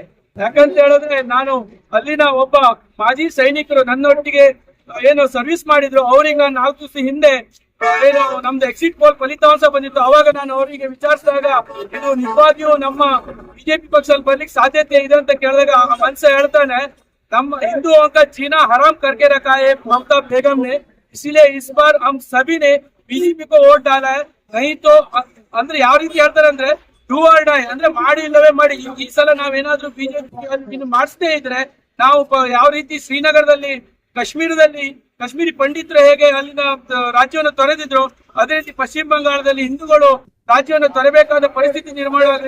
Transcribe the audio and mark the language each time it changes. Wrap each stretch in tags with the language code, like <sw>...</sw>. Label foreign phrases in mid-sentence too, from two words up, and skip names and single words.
<kn>ಯಾಕಂತ ಹೇಳಿದ್ರೆ ನಾನು ಅಲ್ಲಿನ ಒಬ್ಬ ಮಾಜಿ ಸೈನಿಕರು ನನ್ನೊಟ್ಟಿಗೆ ಏನು ಸರ್ವಿಸ್ ಮಾಡಿದ್ರು, ಅವ್ರಿಗೆ ನಾನು 4 ದಿವಸ ಹಿಂದೆ ಏನು ನಮ್ದು</kn> <en>exit poll</en> <kn>ಫಲಿತಾಂಶ ಬಂದಿತ್ತು. ಅವಾಗ ನಾನು ಅವರಿಗೆ ವಿಚಾರಿಸಿದಾಗ ಇದು ನಿಜವಾಗಿಯೂ ನಮ್ಮ ಬಿಜೆಪಿ ಪಕ್ಷದಲ್ಲಿ ಬರ್ಲಿಕ್ಕೆ ಸಾಧ್ಯತೆ ಇದೆ ಅಂತ ಕೇಳಿದಾಗ ಮನ್ಸ ಹೇಳ್ತಾನೆ, ನಮ್ಮ</kn> <hi>हिंदुओं का जीना हराम करके रखा है ममता बेगम ने, इसीलिए इस बार हम सभी ने बीजेपी को वोट डाला है. नहीं तो</hi> <kn>ಅಂದ್ರೆ ಯಾವ ರೀತಿ ಹೇಳ್ತಾರೆ ಅಂದ್ರೆ</kn> <en>do or die</en> <kn>ಅಂದ್ರೆ ಮಾಡಿ ಇಲ್ಲವೇ ಮಾಡಿ. ಈ ಸಲ ನಾವೇನಾದ್ರೂ ಬಿಜೆಪಿ ಮಾಡಿಸದೇ ಇದ್ರೆ ನಾವು ಯಾವ ರೀತಿ ಶ್ರೀನಗರದಲ್ಲಿ ಕಾಶ್ಮೀರಿ ಪಂಡಿತರು ಹೇಗೆ ಅಲ್ಲಿನ ರಾಜ್ಯವನ್ನು ತೊರೆದಿದ್ರು, ಅದೇ ರೀತಿ ಪಶ್ಚಿಮ ಬಂಗಾಳದಲ್ಲಿ ಹಿಂದೂಗಳು ರಾಜ್ಯವನ್ನು ತೊರೆಬೇಕಾದ ಪರಿಸ್ಥಿತಿ ನಿರ್ಮಾಣ ಆಗಿದೆ.</kn>